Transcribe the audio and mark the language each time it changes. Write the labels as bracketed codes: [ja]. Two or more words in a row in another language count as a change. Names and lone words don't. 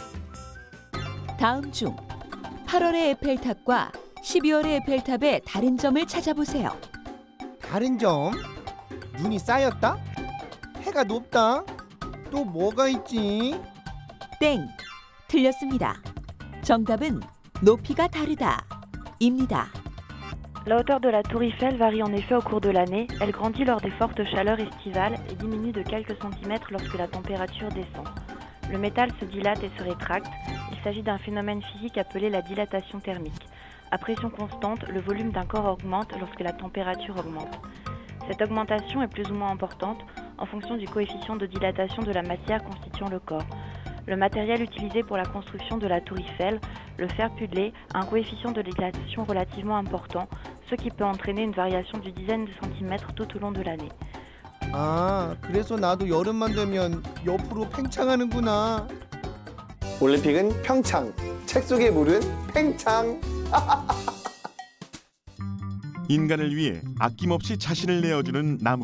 [ko] 다음 중 8월의 에펠탑과 12월의 에펠탑의 다른 점을 찾아보세요. 다른 점? 눈이 쌓였다? 해가 높다? 또 뭐가 있지? 땡! 틀렸습니다. 정답은 높이가 다르다 입니다. [fr] La hauteur de la tour Eiffel varie en effet au cours de l'année. Elle grandit lors des fortes chaleurs estivales et diminue de quelques centimètres lorsque la température descend. Le métal se dilate et se rétracte. Il s'agit d'un phénomène physique appelé la dilatation thermique. À pression constante, le volume d'un corps augmente lorsque la température augmente. Cette augmentation est plus ou moins importante en fonction du coefficient de dilatation de la matière constituant le corps. Le matériel utilisé pour la construction de la tour Eiffel, le fer puddlé, a un coefficient de dilatation relativement important, ce qui peut entraîner une variation d'une dizaine de centimètres tout au long de l'année. [ko] 아, 그래서 나도 여름만 되면 옆으로 팽창하는구나. 올림픽은 평창, 책 속의 물은 팽창. 인간을 위해 아낌없이 자신을 내어주는 나무.